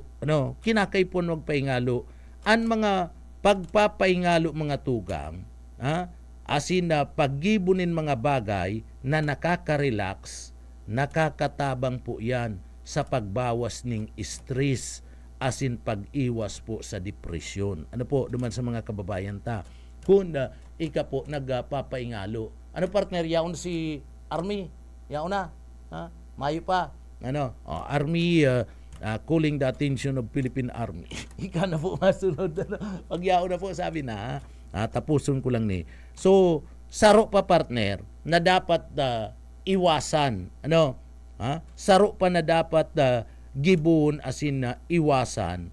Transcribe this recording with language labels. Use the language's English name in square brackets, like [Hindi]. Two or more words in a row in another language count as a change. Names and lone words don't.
[Bikol] Kinakaipuan magpaingalo. Ang mga pagpapaingalo, mga tugang, asin na paggibunin mga bagay na nakaka-relax, nakakatabang po yan sa pagbawas ng stress, asin pag-iwas po sa depresyon. Ano po, duman sa mga kababayan ta. Kung ika po nagpapaingalo. Ano partner, yaon si Army? Yaon na. Ha? Mayo pa. Ano? [English] Army calling the attention of Philippine Army. [Bikol] Ika na po masunod. Pag yaon na po, sabi na, tapusin ko lang ni. So, saro pa partner na dapat iwasan. Ano? Saro pa na dapat gibon asin na iwasan.